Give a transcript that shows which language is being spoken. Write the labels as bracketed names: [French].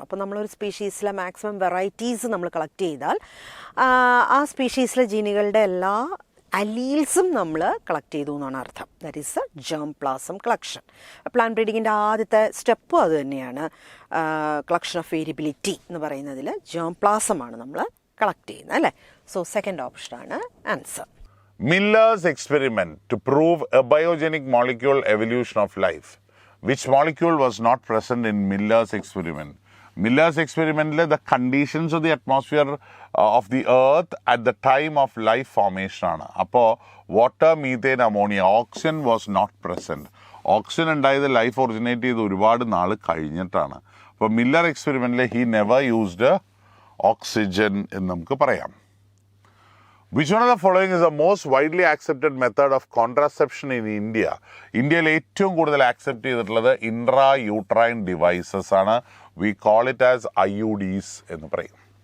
[Malayalam] അപ്പോൾ നമ്മളൊരു സ്പീഷീസിലെ maximum varieties നമ്മൾ കളക്ട് ചെയ്താൽ ആ സ്പീഷീസിലെ ജീനുകളുടെ എല്ലാ അലീൽസും നമ്മൾ കളക്ട് ചെയ്തു എന്നാണ് അർത്ഥം. [English] That is a germplasm collection. [Malayalam] Plant ബ്രീഡിങ്ങിൻ്റെ ആദ്യത്തെ സ്റ്റെപ്പും അത് തന്നെയാണ്. കളക്ഷൻ ഓഫ് വേരിയബിലിറ്റി എന്ന് പറയുന്നതിൽ ജേം പ്ലാസമാണ് നമ്മൾ കളക്ട് ചെയ്യുന്നത്, അല്ലേ? സോ സെക്കൻഡ് ഓപ്ഷനാണ് answer. [English] Miller's experiment to prove a biogenic molecule evolution of life. Which molecule was not present in Miller's experiment? Miller's experiment, the conditions of the atmosphere of the earth at the time of life formation. [Malayalam] Appo [English] water, methane, ammonia, oxygen was not present. [Malayalam] Oxygen ഉണ്ടായത് life originate ചെയ്ത് ഒരുപാട് നാൾ കഴിഞ്ഞിട്ടാണ്. അപ്പോൾ Miller എക്സ്പെരിമെൻറ്റിൽ [English] he never used oxygen [Malayalam] എന്ന് നമുക്ക് പറയാം. [English] Which one of the following is the most widely accepted method of contraception in India? [Malayalam] ഇന്ത്യയിൽ ഏറ്റവും കൂടുതൽ ആക്സെപ്റ്റ് ചെയ്തിട്ടുള്ളത് ഇൻട്രാ യൂട്രൈൻ ഡിവൈസസ് ആണ്. [English] We call it as IUDs [Malayalam] എന്ന് പറയും.